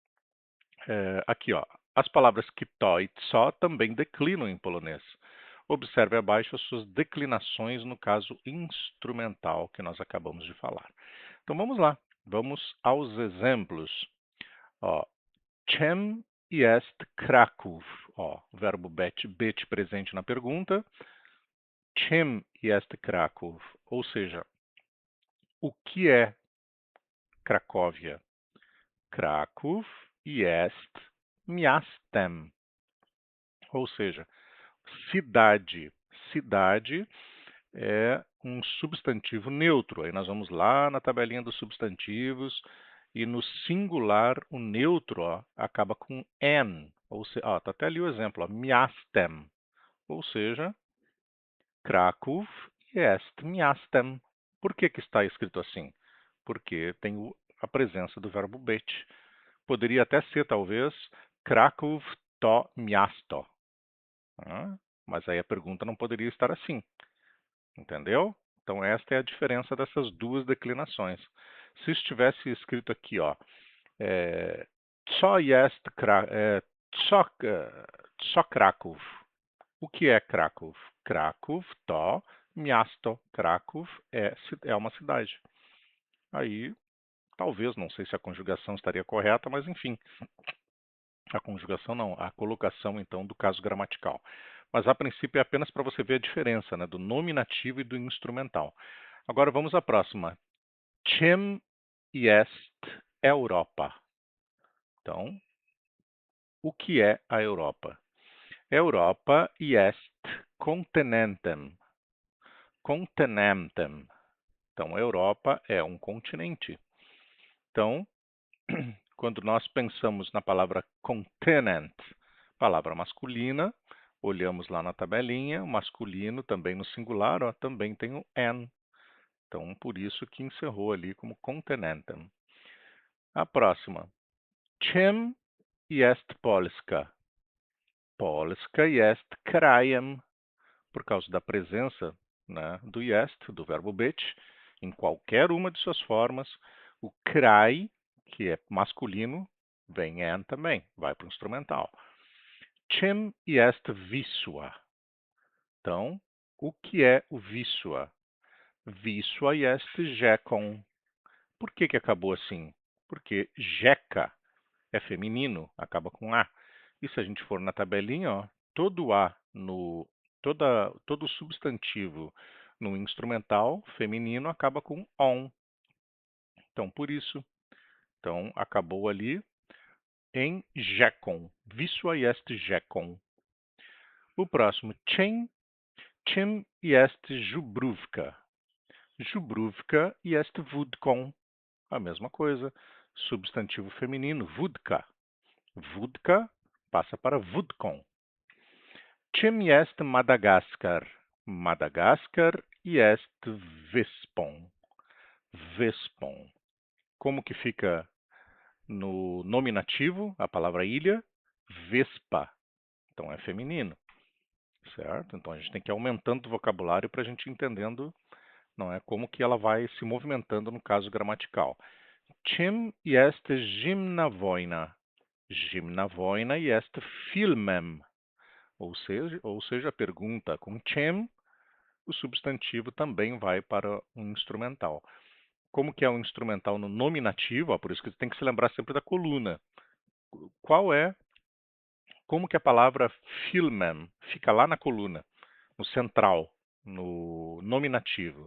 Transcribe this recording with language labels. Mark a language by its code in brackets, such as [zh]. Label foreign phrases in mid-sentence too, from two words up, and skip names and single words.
[pt] Aqui, ó. As palavras kto e tso também declinam em polonês. Observe abaixo as suas declinações no caso instrumental que nós acabamos de falar. Então vamos lá. Vamos aos exemplos. Ó, [pl] czym jest Kraków? [pt] Ó, verbo bet presente na pergunta. [pl] Czym jest Kraków? [pt] Ou seja, o que é Cracóvia? [pl] Kraków jest miastem. [pt] Ou seja, cidade. Cidade é um substantivo neutro. Aí nós vamos lá na tabelinha dos substantivos e no singular o neutro acaba com n. Ou seja, tá até ali o exemplo, miastem. Ou seja, [pl] Kraków jest miastem. [pt] Por que está escrito assim? Porque tem a presença do verbo być. Poderia até ser, talvez, [pl] Kraków to miasto. [pt] Mas aí a pergunta não poderia estar assim, entendeu? Então esta é a diferença dessas duas declinações. Se estivesse escrito aqui, ó, [pl] co jest co Kraków. [pt] O que é Kraków? Kraków [pl] to miasto. [pt] Kraków é uma cidade. Aí, talvez, não sei se a conjugação estaria correta, mas enfim, a conjugação não, a colocação então do caso gramatical. Mas a princípio é apenas para você ver a diferença, né, do nominativo e do instrumental. Agora vamos à próxima. [pl] Czym jest Europa? [pt] Então, o que é a Europa? [pl] Europa est continentem. Continentem. [pt] Então, a Europa é um continente. Então, quando nós pensamos na palavra continent, palavra masculina, olhamos lá na tabelinha, o masculino também no singular, ó, também tem o n. Então, por isso que encerrou ali como continentem. A próxima. [pl] Czym jest Polska? Polska jest krajem, [pt] por causa da presença, né, do jest, do verbo być, em qualquer uma de suas formas. O kraj, que é masculino, vem en também, vai para o instrumental. [pl] Czym jest Wisła? [pt] Então, o que é o Wisła? [pl] Wisła jest rzeką. [pt] Por que que acabou assim? Porque rzeka é feminino, acaba com A. E se a gente for na tabelinha, ó, todo A no todo substantivo no instrumental feminino acaba com on. Então, por isso, então acabou ali em rzeką. [pl] Wisła jest rzeką. [pt] O próximo, [pl] czym jest Żubrówka? Żubrówka jest wódką. [pt] A mesma coisa. Substantivo feminino, wódka. Wódka passa para wódką. [pl] Czym jest Madagaskar? Madagaskar jest wyspą. Wyspą. [pt] Como que fica no nominativo, a palavra ilha? Vespa. Então é feminino, certo? Então a gente tem que ir aumentando o vocabulário para a gente ir entendendo, não é, como que ela vai se movimentando no caso gramatical. [pl] Czym jest zimna wojna? Zimna wojna jest filmem. [pt] Ou seja, a pergunta com czym, o substantivo também vai para um instrumental. Como que é um instrumental no nominativo? Ó, por isso que você tem que se lembrar sempre da coluna. Como que a palavra filmem fica lá na coluna, no central, no nominativo?